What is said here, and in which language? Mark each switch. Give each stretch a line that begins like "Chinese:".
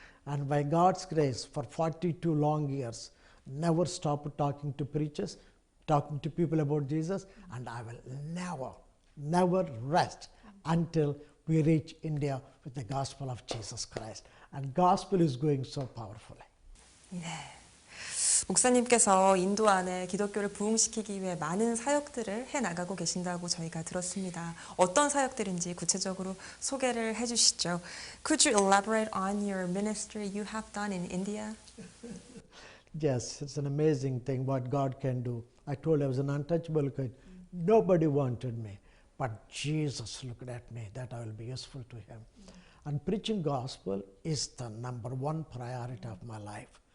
English: And by God's grace, for 42 long years, never stopped talking to preachers, talking to people about Jesus, and I will never rest until we reach India with the gospel of Jesus Christ. And gospel is going so powerfully.
Korean: 네. 목사님께서 인도 안에 기독교를 부흥시키기 위해 많은 사역들을 해나가고 계신다고 저희가 들었습니다. 어떤 사역들인지 구체적으로 소개를 해주시죠.
English: Could you elaborate on your ministry you have done in India? Yes, it's an amazing thing what God can do. I told I was an untouchable kid. Nobody wanted me, but Jesus looked at me that I will be useful to him. And preaching gospel is the number one priority of my life.